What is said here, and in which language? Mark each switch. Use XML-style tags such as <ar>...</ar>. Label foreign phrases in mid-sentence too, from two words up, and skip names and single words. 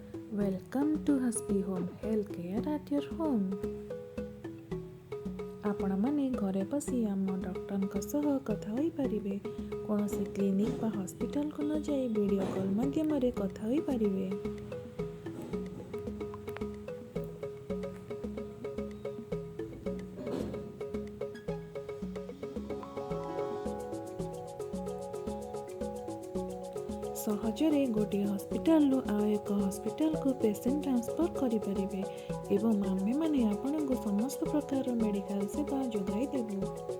<en>Welcome to Haspi Home Healthcare at your home.</en> <or>ଆପଣମାନେ ଘରେ ବସି ଆମ ଡକ୍ଟରଙ୍କ ସହ କଥା ହୋଇପାରିବେ। କୌଣସି କ୍ଲିନିକ୍ ବା ହସ୍ପିଟାଲକୁ ନ ଯାଇ</or> <en>video call</en> <or>ମାଧ୍ୟମରେ କଥା ହୋଇପାରିବେ। ସହଜରେ ଗୋଟିଏ ହସ୍ପିଟାଲରୁ ଆଉ ଏକ ହସ୍ପିଟାଲକୁ</or> <en>patient transfer</en> <or>କରିପାରିବେ ଏବଂ ଆମ୍ଭେମାନେ ଆପଣଙ୍କୁ ସମସ୍ତ ପ୍ରକାରର ମେଡ଼ିକାଲ ସେବା ଯୋଗାଇ ଦେବୁ।</or>